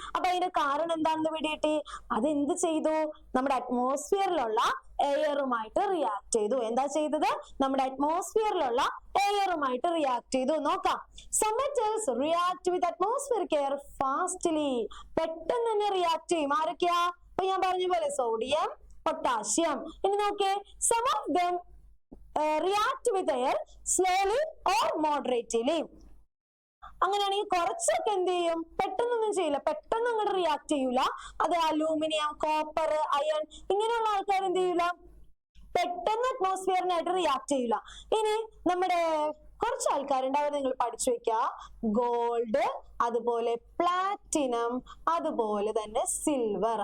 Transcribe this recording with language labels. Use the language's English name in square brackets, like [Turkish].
[Malayalam] അപ്പൊ അതിന്റെ കാരണം എന്താണെന്ന് പിടികിട്ടി, അതെന്ത് ചെയ്തു, നമ്മുടെ അറ്റ്മോസ്ഫിയറിലുള്ള എയറുമായിട്ട് റിയാക്ട് ചെയ്തു. എന്താ ചെയ്തത്, നമ്മുടെ അറ്റ്മോസ്ഫിയറിലുള്ള എയറുമായിട്ട് റിയാക്ട് ചെയ്തു. നോക്കാം, [English] some metals react with atmospheric air fastly. [Malayalam] പെട്ടെന്ന് തന്നെ റിയാക്ട് ചെയ്യും. ആരൊക്കെയാ, അപ്പൊ ഞാൻ പറഞ്ഞ പോലെ സോഡിയം, പൊട്ടാസ്യം. ഇനി നോക്കേ, [English] some of them react with air slowly or moderately. [Malayalam] അങ്ങനെയാണെങ്കിൽ കുറച്ചൊക്കെ എന്ത് ചെയ്യും, പെട്ടെന്നൊന്നും ചെയ്യില്ല, പെട്ടെന്ന് അങ്ങോട്ട് റിയാക്ട് ചെയ്യൂല. അത് അലൂമിനിയം, കോപ്പർ, അയൺ ഇങ്ങനെയുള്ള ആൾക്കാർ എന്ത് ചെയ്യൂല, പെട്ടെന്ന് അറ്റ്മോസ്ഫിയറിനായിട്ട് റിയാക്ട് ചെയ്യൂല. ഇനി നമ്മുടെ കുറച്ച് ആൾക്കാരുണ്ട്, അവർ നിങ്ങൾ പഠിച്ചു വെക്കുക, ഗോൾഡ്, അതുപോലെ പ്ലാറ്റിനം, അതുപോലെ തന്നെ സിൽവർ.